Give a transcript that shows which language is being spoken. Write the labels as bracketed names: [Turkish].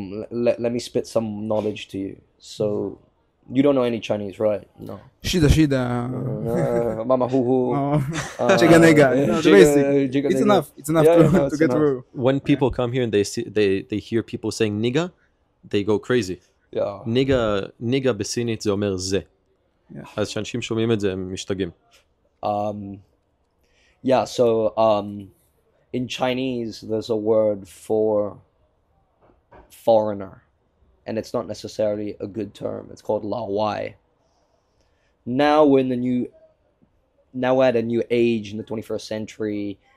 [English] Let me spit some knowledge to you. So you don't know any Chinese, right? No. [Chinese] Shida. Mama hoo. [English] Chiganega. The basic. It's enough. It's enough to get through. When people come here and they hear people saying nigga, they go crazy. Yeah. [Hebrew] ניגה בסינית זה אומר זה. אז כשאנשים שומעים את זה הם משתגעים. [English] Yeah, so in Chinese there's a word for foreigner, and it's not necessarily a good term. It's called lawai. Now we're at a new age in the 21st century.